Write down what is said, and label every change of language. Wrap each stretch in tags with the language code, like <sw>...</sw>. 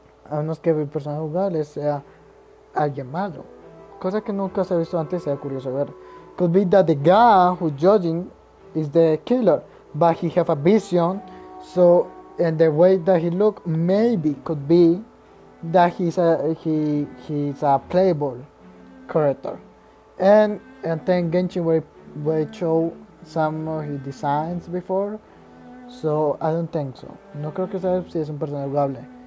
<es>A menos que el personaje jugable sea alguien malo. Cosa que nunca se ha visto antes, sea curioso ver.</es> <en>Could be that the guy who's judging is the killer, but he have a vision. So, and the way that he look, maybe could be that he's a playable character. And then Genshin will show some of his designs before. So I don't think so.</en> <es>No creo que sea si es un personaje jugable.</es>